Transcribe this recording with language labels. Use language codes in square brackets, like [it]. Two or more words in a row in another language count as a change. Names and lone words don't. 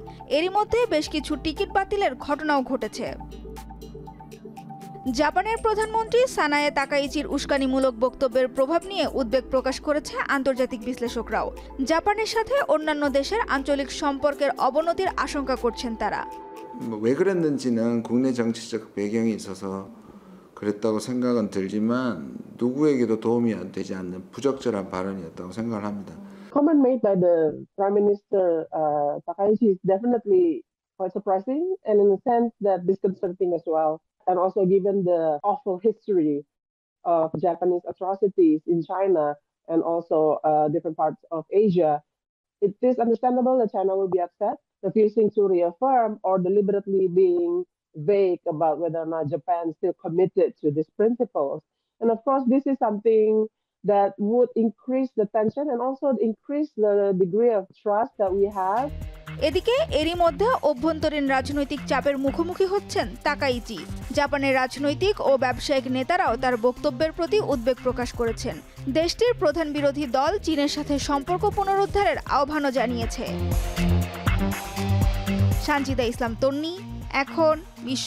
[bn] এরই মধ্যে বেশ কিছু টিকিট বাতিলের ঘটনাও ঘটেছে। জাপানের প্রধানমন্ত্রী সানায়ে তাকাইচির উস্কানিমূলক বক্তব্যের প্রভাব নিয়ে উদ্বেগ প্রকাশ করেছে আন্তর্জাতিক বিশ্লেষকরাও। জাপানের সাথে অন্যান্য দেশের আঞ্চলিক সম্পর্কের অবনতির আশঙ্কা করছেন তারা। [ko] 왜 그랬는지는 국내 정치적 배경이 있어서 그랬다고 생각은 들지만 누구에게도 도움이 안 되지 않는 부적절한 발언이었다고 생각을 합니다. [en] Comment made by the Prime Minister Takaichi is definitely quite surprising and in a sense that disconcerting as well. And also given the awful history of Japanese atrocities in China and also different parts of Asia, it is understandable that China will be upset, refusing to reaffirm or deliberately being vague about whether or not Japan is still committed to these principles. And of course, this is something that would increase the tension and also increase the degree of trust that we have. [bn] এদিকে এরই মধ্যে অভ্যন্তরীণ রাজনৈতিক চাপের মুখোমুখি হচ্ছেন তাকাইচি। জাপানের রাজনৈতিক ও ব্যবসায়িক নেতারাও তার বক্তব্যের প্রতি উদ্বেগ প্রকাশ করেছেন। দেশটির প্রধান বিরোধী দল চীনের সাথে সম্পর্ক পুনরুদ্ধারের আহ্বানও জানিয়েছে। সানজিদা ইসলাম তন্নি, এখন বিশ্ব।